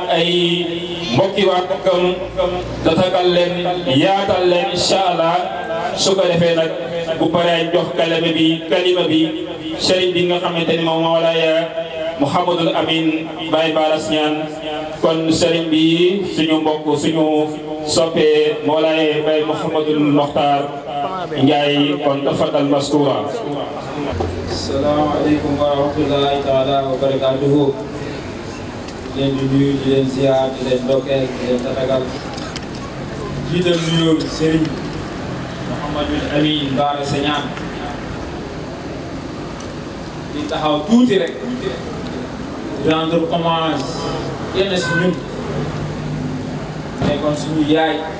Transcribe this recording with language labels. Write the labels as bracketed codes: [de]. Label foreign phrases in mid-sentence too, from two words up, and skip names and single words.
[wo] ay mbokki waatam tatagal leen yaatal leen [ar] إن شاء الله [wo] su ko defee nag bu paree jox kalima bi sëriñ bi nga xamante ni moom Mawlaaya Mouhamadul Amin Baye Mbara Sañaan kon sëriñ bi suñu mbokk suñu soppee Mawlaaya Baye Mouhamadul Mokhtar Ndiaye kon [ar] تفضل مشكورا. السلام عليكم ورحمة الله تعالى وبركاته. [wo] Di leen di nuyu di leen ziar di leen ndokkeel di leen tatagal jiital nuyoo Serigne Mouhamadul Amin Mbara Sañaan di taxaw tuuti rek [fr] rendre hommage [wo] yenn si ñun nekkoon suñu yaay